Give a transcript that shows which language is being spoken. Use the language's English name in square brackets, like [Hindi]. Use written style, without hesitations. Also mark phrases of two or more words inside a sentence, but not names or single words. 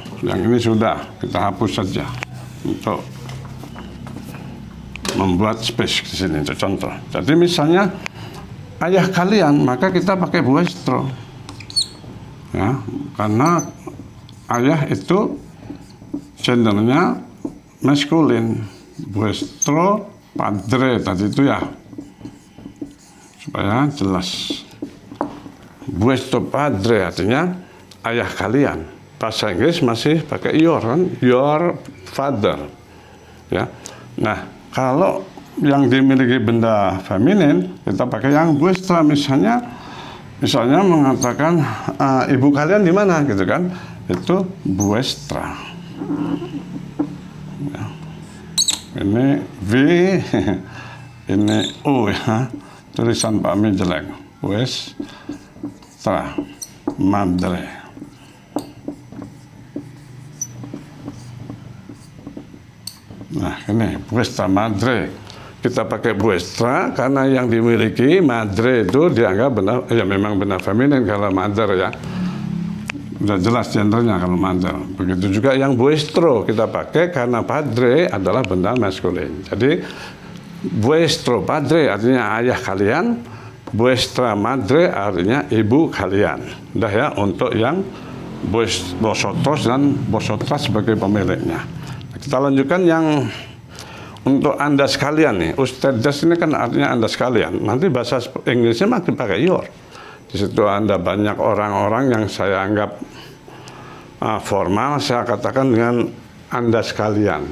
[Indonesian] Yang ini sudah kita hapus saja untuk membuat space di sini. Itu contoh. Jadi misalnya ayah kalian, maka kita pakai vuestro ya, karena ayah itu gendernya maskulin. [Spanish] Vuestro padre [Indonesian] tadi itu ya, supaya jelas. [Spanish] Vuestro padre [Indonesian] artinya ayah kalian. Bahasa Inggris masih pakai your kan, [English] your father [Indonesian] ya. Nah, kalau yang dimiliki benda feminin kita pakai yang vuestra. Misalnya mengatakan ibu kalian di mana gitu kan, itu vuestra ya. Ini V ini U ya, tulisan Pak Mi jelek. [Spanish] Vuestra madre. [Indonesian] Nah, ini [Spanish] vuestra madre. [Indonesian] kita pakai vuestra karena yang dimiliki madre itu dianggap benar, ya memang benar feminin kalau mother ya. Udah jelas gendernya kalau mother. Begitu juga yang vuestro kita pakai karena padre adalah benda maskulin. Jadi [Spanish] vuestro padre [Indonesian] artinya ayah kalian, [Spanish] vuestra madre [Indonesian] artinya ibu kalian. Udah ya untuk yang vosotros dan vosotras sebagai pemiliknya. Kita lanjutkan yang untuk Anda sekalian nih. Ustedes ini kan artinya Anda sekalian. Nanti bahasa Inggrisnya makin pakai your. Di situ Anda banyak orang-orang yang saya anggap formal, saya katakan dengan Anda sekalian.